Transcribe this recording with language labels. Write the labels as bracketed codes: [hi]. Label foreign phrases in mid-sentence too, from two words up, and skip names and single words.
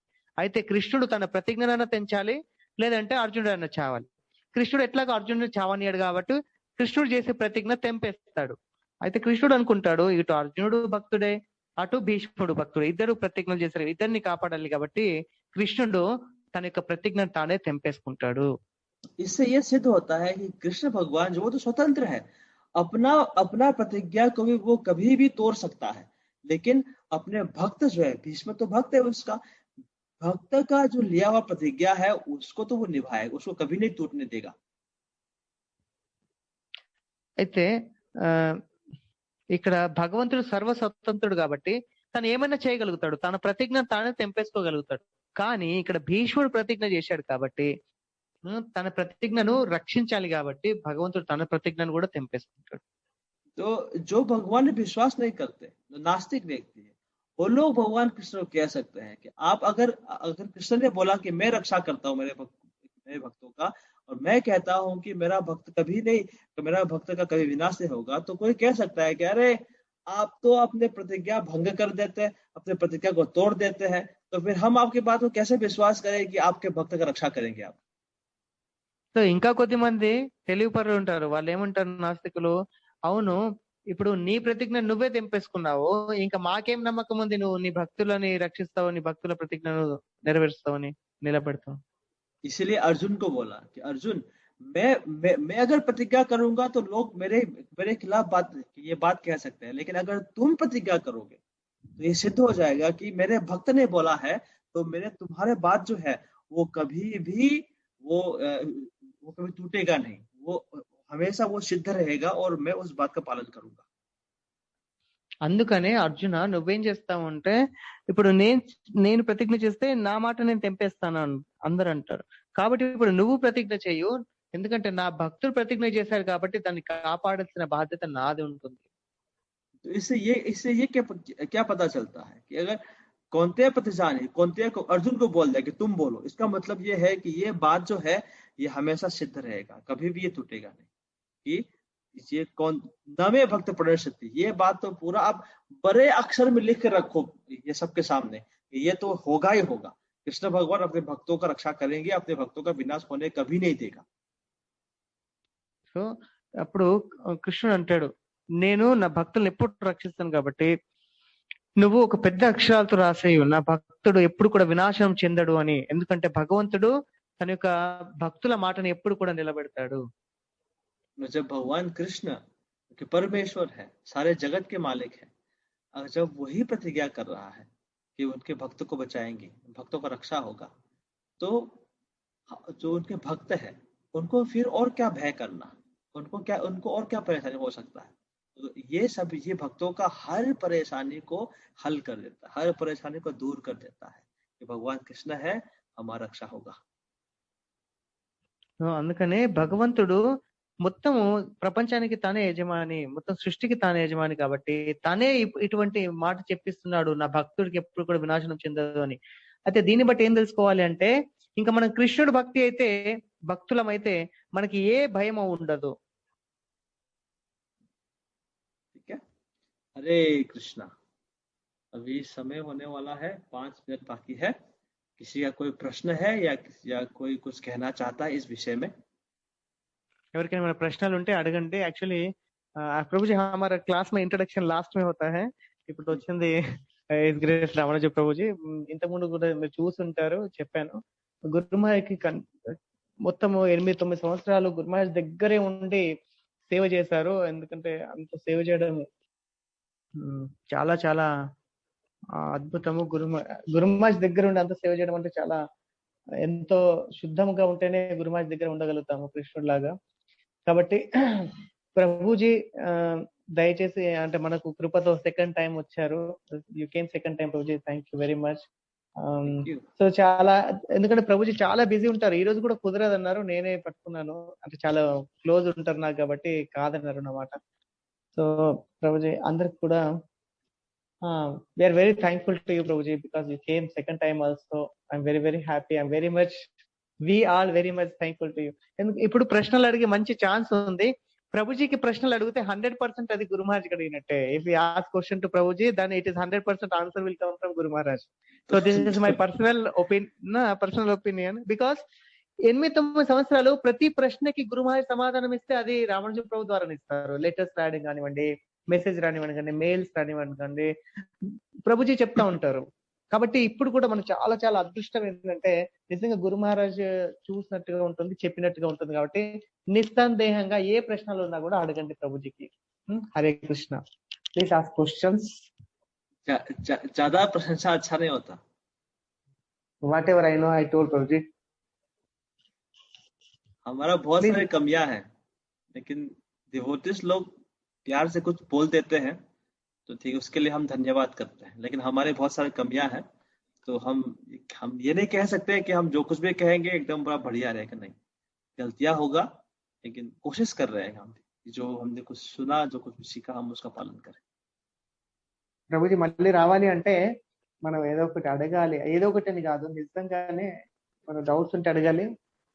[te] అయితే కృష్ణుడు తన ప్రతిజ్ఞనైనా తెంచాలి, లేదంటే అర్జునుడు అయినా చావాలి. కృష్ణుడు ఎట్లాగో అర్జునుడు చావనియాడు కాబట్టి కృష్ణుడు చేసే ప్రతిజ్ఞ తెంపేస్తాడు. అయితే కృష్ణుడు అనుకుంటాడు, ఇటు అర్జునుడు భక్తుడే, అటు భీష్ముడు భక్తుడు, ఇద్దరు ప్రతిజ్ఞలు చేశారు, ఇద్దరిని కాపాడాలి కాబట్టి కృష్ణుడు తన యొక్క ప్రతిజ్ఞను తానే తెంపేసుకుంటాడు. [hi] इससे ये सिद्ध होता है कि कृष्ण भगवान जो वो तो स्वतंत्र है, अपना अपना प्रतिज्ञा को भी वो कभी भी तोड़ सकता है, लेकिन अपने भक्त जो है, भीष्म तो भक्त है, उसका भक्त का जो लिया हुआ प्रतिज्ञा है उसको तो वो निभाएगा, उसको कभी नहीं टूटने देगा. [te] అయితే ఇక్కడ భగవంతుడు సర్వస్వతంత్రుడు కాబట్టి తను ఏమైనా చేయగలుగుతాడు, తన ప్రతిజ్ఞను తానే తెంపేసుకోగలుగుతాడు. కానీ ఇక్కడ భీష్ముడు ప్రతిజ్ఞ చేశాడు కాబట్టి, తన ప్రతిజ్ఞను రక్షించాలి కాబట్టి భగవంతుడు తన ప్రతిజ్ఞను కూడా తెంపేసుకుంటాడు. [hi] तो जो भगवान में विश्वास नहीं करते, जो नास्तिक व्यक्ति है, वो लोग भगवान कृष्ण को कह सकते हैं कि आप अगर कृष्ण ने बोला कि मैं रक्षा करता हूँ मेरे भक्तों का, और मैं कहता हूँ कि मेरा भक्त कभी नहीं, मेरा भक्त का कभी विनाश नहीं होगा, तो कोई कह सकता है कि अरे आप तो अपने प्रतिज्ञा भंग कर देते हैं, अपने प्रतिज्ञा को तोड़ देते हैं, तो फिर हम आपकी बात को कैसे विश्वास करें कि आपके भक्त का रक्षा करेंगे आप. [te] సో ఇంకా కొద్దిమంది తెలివి పరులు ఉంటారు, వాళ్ళు ఏమంటారు నాస్తికులు, అవును ఇప్పుడు నీ ప్రతిజ్ఞ నువ్వే తెంపేసుకున్నావు, ఇంకా మాకేం నమ్మకం ఉంది నువ్వు నీ భక్తులని రక్షిస్తావు, నీ భక్తుల ప్రతిజ్ఞను నెరవేరుస్తావని, నిలబెడతావు. [hi] इसलिए अर्जुन को बोला कि अर्जुन मैं अगर प्रतिज्ञा करूंगा तो लोग मेरे खिलाफ ये बात कह सकते हैं, लेकिन अगर तुम प्रतिज्ञा करोगे तो ये सिद्ध हो जाएगा कि मेरे भक्त ने बोला है, तो तुम्हारे बात जो है वो कभी भी वो कभी टूटेगा नहीं, वो हमेशा वो सिद्ध रहेगा और मैं उस बात का पालन करूंगा. [te] అందుకనే అర్జున నువ్వేం చేస్తావు అంటే, ఇప్పుడు నేను ప్రతిజ్ఞ చేస్తే నా మాట నేను తెంపేస్తాను అందరు అంటారు, కాబట్టి ఇప్పుడు నువ్వు ప్రతిజ్ఞ చేయు, ఎందుకంటే నా భక్తులు ప్రతిజ్ఞ చేశారు కాబట్టి దాన్ని కాపాడాల్సిన బాధ్యత నాది ఉంటుంది. [hi] इससे ये क्या पता चलता है कि अगर कौनते प्रतिजानी कौनते को अर्जुन को बोल दे कि तुम बोलो, इसका मतलब ये है कि ये बात जो है ये हमेशा सिद्ध रहेगा, कभी भी ये टूटेगा नहीं, कि ये कौन नवे भक्त प्रणश्यति, ये बात तो पूरा आप बड़े अक्षर में लिख के रखो ये सबके सामने, ये तो होगा ही होगा. कृष्ण भगवान अपने भक्तों का रक्षा करेंगे, अपने भक्तों का विनाश होने कभी नहीं देगा. [te] సో అప్పుడు కృష్ణుడు అంటాడు, నేను నా భక్తులను ఎప్పుడు రక్షిస్తాను కాబట్టి నువ్వు ఒక పెద్ద అక్షరాలతో రాసేయు, నా భక్తుడు ఎప్పుడు కూడా వినాశనం చెందడు అని, ఎందుకంటే భగవంతుడు తన యొక్క భక్తుల మాటను ఎప్పుడు కూడా నిలబెడతాడు. [hi] जब भगवान कृष्ण कि परमेश्वर है, सारे जगत के मालिक है, जब वही प्रतिज्ञा कर रहा है कि उनके भक्त को बचाएंगे, भक्तों का रक्षा होगा, तो जो उनके भक्त है उनको फिर और क्या भय करना, उनको और क्या परेशानी हो सकता है. तो ये भक्तों का हर परेशानी को हल कर देता है, हर परेशानी को दूर कर देता है कि भगवान कृष्ण है, हमारा रक्षा होगा. [te] అందుకనే భగవంతుడు మొత్తము ప్రపంచానికి తానే యజమాని, మొత్తం సృష్టికి తానే యజమాని కాబట్టి తనే ఇటువంటి మాట చెప్పిస్తున్నాడు, నా భక్తుడికి ఎప్పుడు కూడా వినాశనం చెందదు అని. అయితే దీన్ని బట్టి ఏం తెలుసుకోవాలి అంటే, ఇంకా మనం కృష్ణుడు భక్తి అయితే భక్తులమైతే మనకి ఏ భయం ఉండదు. [hi] हरे कृष्णा. अभी समय होने वाला है, 5 मिनट बाकी है. किसी का कोई प्रश्न है या कोई कुछ कहना चाहता है इस विषय में? [te] ఎవరికైనా మన ప్రశ్నలు ఉంటే అడగండి. యాక్చువల్లీ ప్రభుజీ [hi] हमारा क्लास में इंट्रोडक्शन लास्ट में होता है. [te] ఇప్పుడు వచ్చింది గ్రేస్ రామరాజు ప్రభుజీ. ఇంతకుముందు కూడా మీరు చూసుంటారు, చెప్పాను. గురుమహారాజ్కి మొత్తం 8-9 సంవత్సరాలు గురుమహారాజ్ దగ్గరే ఉండి సేవ చేశారు. ఎందుకంటే అంత సేవ చేయడం చాలా చాలా అద్భుతము. గురుమహారాజ్ దగ్గర ఉండి అంత సేవ చేయడం అంటే చాలా ఎంతో శుద్ధంగా ఉంటేనే గురుమహారాజ్ దగ్గర ఉండగలుగుతాము కృష్ణుడు లాగా. కాబట్టి ప్రభుజీ దయచేసి అంటే మనకు కృపతో [en] second time [te] వచ్చారు. [en] You came second time ప్రభుజీ, Thank you very much. Thank you. [te] సో చాలా, ఎందుకంటే ప్రభుజీ చాలా బిజీ ఉంటారు. ఈ రోజు కూడా కుదరదు అన్నారు, నేనే పట్టుకున్నాను. అంటే చాలా క్లోజ్ ఉంటారు నాకు కాబట్టి కాదన్నారు అన్నమాట. [en] సో ప్రభుజీ [te] అందరికి కూడా [en] we are very thankful to you Prabhuji, because you came second time also. I'm very very happy, I'm very much, we all very much thankful to you. [te] ఇప్పుడు ప్రశ్నలు అడిగే మంచి ఛాన్స్ ఉంది. ప్రభుజీకి ప్రశ్నలు అడిగితే 100% అది గురు మహారాజ్ అడిగినట్టే. [en] If you ask question to Prabhuji, then it is 100% answer will come from Guru Maharaj. So this is my personal opinion, [te] బికాస్ 8-9 సంవత్సరాలు ప్రతి ప్రశ్నకి గురు మహారాజ్ సమాధానం ఇస్తే అది రామానుజ ప్రభు ద్వారా ఇస్తారు. లెటర్స్ రాయడం కానివ్వండి, మెసేజ్ రానివ్వండి, మెయిల్స్ రానివ్వండి, ప్రభుజీ చెప్తా ఉంటారు. కాబట్టి ఇప్పుడు కూడా మనం చాలా చాలా అదృష్టం ఏంటంటే నిజంగా గురు మహారాజ్ చూసినట్టుగా ఉంటుంది, చెప్పినట్టుగా ఉంటుంది. కాబట్టి నిస్సందేహంగా ఏ ప్రశ్నలు ఉన్నా కూడా అడగండి ప్రభుజీకి. [en] హరే కృష్ణ. Please ask questions. [hi] ज्यादा प्रशंसा अच्छा नहीं होता. [en] Whatever I know I told Prabhuji. [hi] हमारा बहुत सारी कमियां हैं, लेकिन डिवोटीज लोग प्यार से कुछ बोल देते हैं तो ठीक है, उसके लिए हम धन्यवाद करते हैं. लेकिन हमारे बहुत सारी कमियां हैं, तो हम ये नहीं कह सकते कि हम जो कुछ भी कहेंगे एकदम बड़ा बढ़िया रहेगा. नहीं, गलतियां होगा, लेकिन कोशिश कर रहे हैं हम, जो हमने कुछ सुना, जो कुछ सीखा, हम उसका पालन करें. [te] ప్రభుజీ మళ్ళీ రావాలి అంటే మనం ఏదో ఒకటి అడగాలి. ఏదో ఒకటి అని కాదు, నిజంగానే మన డౌట్స్ ఉంటే అడగాలి.